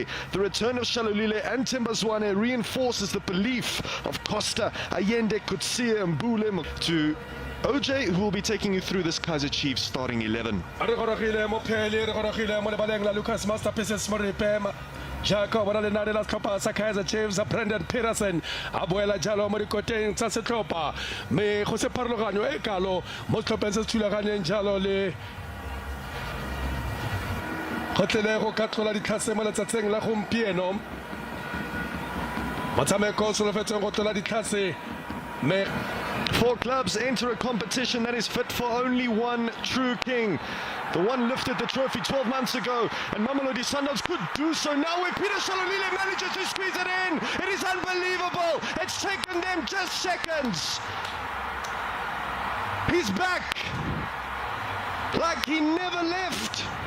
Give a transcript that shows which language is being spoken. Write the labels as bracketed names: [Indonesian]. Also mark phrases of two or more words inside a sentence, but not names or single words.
[English] The return of Shalulile and Tembazwane reinforces the belief of Costa, Allende, Kutsia and Mbule to OJ, who will be taking you through this Kaizer Chiefs starting 11. [Tswana] Jacob wa le nane la setlhopha sa Kaizer Chiefs Brendan Peterson a boela jalo mo dikoteng tsa setlhopha me go se pharologanyo e kalo mo setlhopheng se se thulaganeng jalo le go tlile go ka tlola ditlhase mo letsatsing la gompieno motshameko o solofetsweng go tlola ditlhase. [English] 4 clubs enter a competition that is fit for only one true king. The one lifted the trophy 12 months ago, and Mamelodi Sundowns could do so now where Peter Shalulile manages to squeeze it in. It is unbelievable. It's taken them just seconds. He's back like he never left.